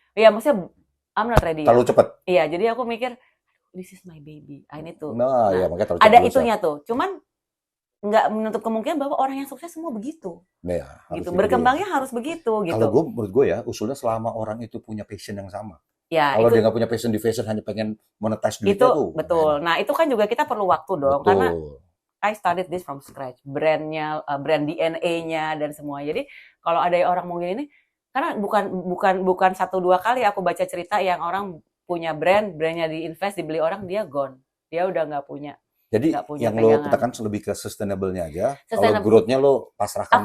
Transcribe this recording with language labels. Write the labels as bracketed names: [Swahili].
[Indonesian] Iya, maksudnya [English] I'm not ready. [Indonesian] Terlalu cepet? Iya, jadi aku mikir, [English] this is my baby, I need to. [Indonesian] Nah, ya, makanya terlalu ada itunya tuh, cuman nggak menutup kemungkinan bahwa orang yang sukses semua begitu. Ya, gitu. Berkembangnya harus begitu. Gitu. Kalau menurut gue ya, usulnya selama orang itu punya passion yang sama. Ya, kalau dia nggak punya passion di fashion, hanya pengen monetize duitnya tuh. Betul. Nah, itu kan juga kita perlu waktu dong. Betul. Karena [English] I started this from scratch. [Indonesian] Brandnya, brand DNA-nya dan semua. Jadi kalau ada orang mau gini, karena bukan 1-2 kali aku baca cerita yang orang punya brandnya diinvest, dibeli orang, dia gone. Dia udah nggak punya. Jadi yang lo katakan lebih ke sustainable-nya aja. Kalau growth-nya lo pasrahkan.